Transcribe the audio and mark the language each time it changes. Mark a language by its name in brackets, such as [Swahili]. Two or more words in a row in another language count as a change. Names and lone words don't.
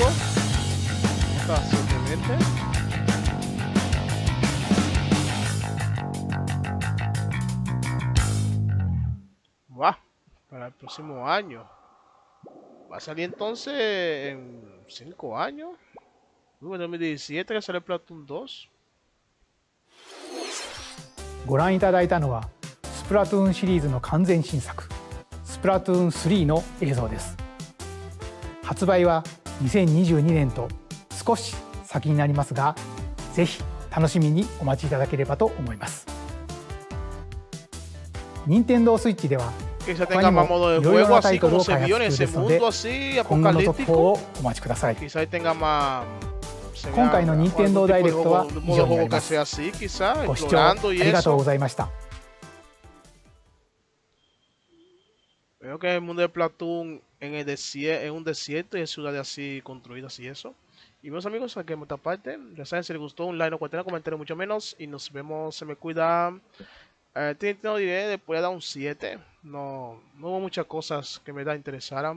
[Spanish] Está simplemente. Para el próximo año. Va a salir entonces en 5 años. En 2017 que sale Splatoon 2. [Japanese] ご覧いただいたのはスプラトゥーンシリーズの完全新作スプラトゥーン3の映像です。発売は2022年と少し先になりますが、ぜひ楽しみにお待ちいただければと思います。任天堂スイッチでは [Spanish] Que se tenga más modo de juego así como se vio en ese mundo así apocalíptico. Quizá tenga más. [Japanese] 今回の任天堂ダイレクトは以上になります。ご視聴ありがとうございました。 [Spanish] Veo que el mundo de Splatoon en un desierto y en ciudades así construidas y eso. Y [Portuguese] meus amigos, [Spanish] aquí en esta parte, ya saben, si les gustó un like, no cuenten, comentario mucho menos. Y nos vemos, se me cuida. No diré, después de dar un 7. No hubo muchas cosas que me interesaran.